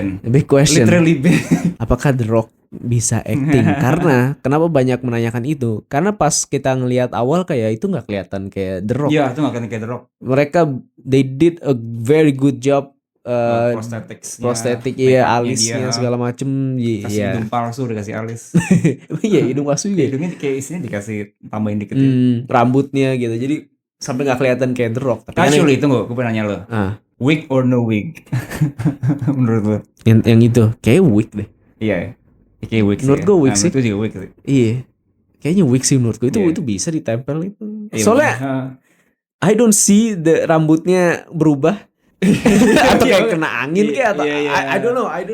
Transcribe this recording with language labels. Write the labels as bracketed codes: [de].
[en] Literally big. [id] Apakah The Rock bisa acting? Karena kenapa banyak menanyakan itu? Karena pas kita ngelihat awal kayak itu nggak kelihatan kayak The Rock. Iya, itu nggak kelihatan kayak The Rock. Mereka [en] they did a very good job. [id] Prostetik ya, alisnya segala macem. Kasih hidung palsu, dikasih alis. Iya, hidung palsu ya. Hidungnya kayak isinya dikasih tambahin dikit. Rambutnya gitu, jadi sampai nggak kelihatan kayak The Rock. Tapi actually itu gue pengen nanya lo. [en] Wig or no wig? [id] Menurut lo? Yang itu kayak wig deh. Iya. Kayak wig. Menurut gue wig sih. Itu juga wig sih. Iya. Kayaknya wig sih menurut gue itu bisa ditempel itu. Soalnya [en] I don't see the [id] rambutnya berubah. Atau kayak kena angin kayak atau [en] I don't know.